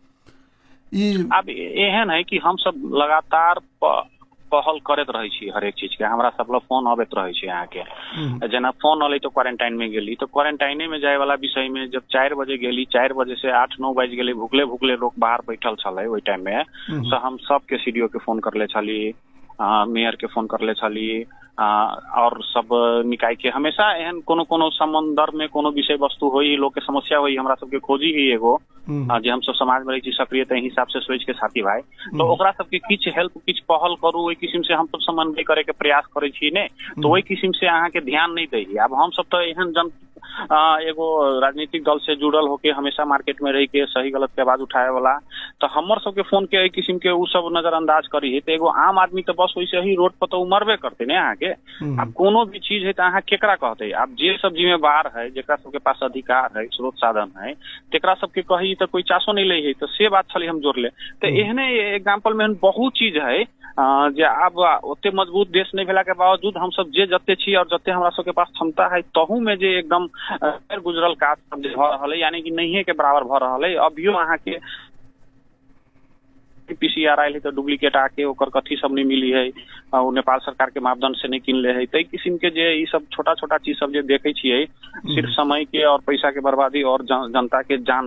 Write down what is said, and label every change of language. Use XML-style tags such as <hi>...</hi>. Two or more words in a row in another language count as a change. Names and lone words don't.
<mai>अब एहन है कि हम सब लगातार पहल करत रहे छी हर एक चीज के, हमरा सब लोग फोन आबत रहे छी यहाँ के। जना फोन अले तो क्वारंटाइन में गेली, तो क्वारंटाइने में जाए वाला विषय में जब 4 बजे गेली, 4 बजे से 8-9 बज गेली, भूखले भूखले लोग बाहर बैठल छले ओई टाइम में। तो हम सब के CDO के फोन करले छली, मेयर के फोन करले छली और सब निकाय के हमेशा एहन कोनो कोनो संदर्भ में कोनो विषय वस्तु होई, लोग के समस्या होई, हमरा सबके खोजी ही एगो जे हम सब समाज में रही छी सक्रिय तै हिसाब से सोच के साथी भाई, तो ओकरा सबके किछ हेल्प किछ पहल करू, ओई किस्म से हम सब समन्वय करे के प्रयास करे छी ने, तो ओई किस्म से अहाँ के ध्यान नहीं दै। अब हम सब तो एहन जन एगो राजनीतिक दल से जुड़ल होके हमेशा मार्केट में रह के सही गलत के आवाज उठाए वाला, तो हमर सबके फोन के किस्म के उ सब नजरअंदाज करी है, तो एगो आम आदमी तो बस वैसे ही रोड पर तो मरबे करते ने अहाँ के। अब कोनो भी चीज है तो अहाँ केकरा कहते, अब जे सब जिम्मेवार है, जेकरा सबके पास अधिकार है, स्रोत साधन है, तेकरा सबके कही तो कोई चासो नहीं ले है, तो से बात छली हम जोड़ ले। तो एहने एग्जाम्पल में बहुत चीज है जे अब ओते मजबूत देश नहीं भेला के बावजूद हम सब जे जते छी और जते हमरा सबके पास क्षमता है तहू में जे एकदम गुजरल काज सब जे भ रहल है, यानी कि नहीं के बराबर भ रहल है। अभियो अहाँ के पीसीआर आयल है तो डुप्लीकेट आके ओकर कथी सब नहीं मिली है, वो नेपाल सरकार के मापदंड से नहीं किनले है, तो किस्म के जे ई सब छोटा छोटा चीज सब जे देखे छियै, सिर्फ समय के और पैसा के बर्बादी और जनता के</mai>